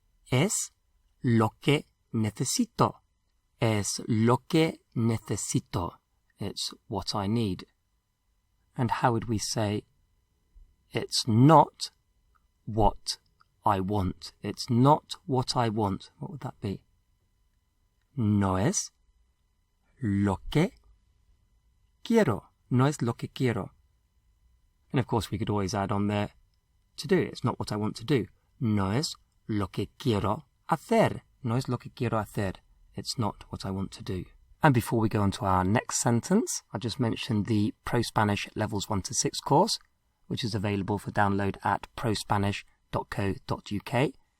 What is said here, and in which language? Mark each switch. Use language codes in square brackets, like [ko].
[es] Es lo que necesito, es lo que necesito, [en] it's what I need. And how would we say, it's not what I want, it's not what I want. What would that be? [es] No es lo que quiero, no es lo que quiero. [en] And of course we could always add on there, to do, it's not what I want to do. [es] No es lo que quiero hacer, no es lo que quiero hacer, [en] it's not what I want to do. And before we go on to our next sentence, I just mentioned the ProSpanish Levels 1 to 6 course, which is available for download at prospanish.co.uk.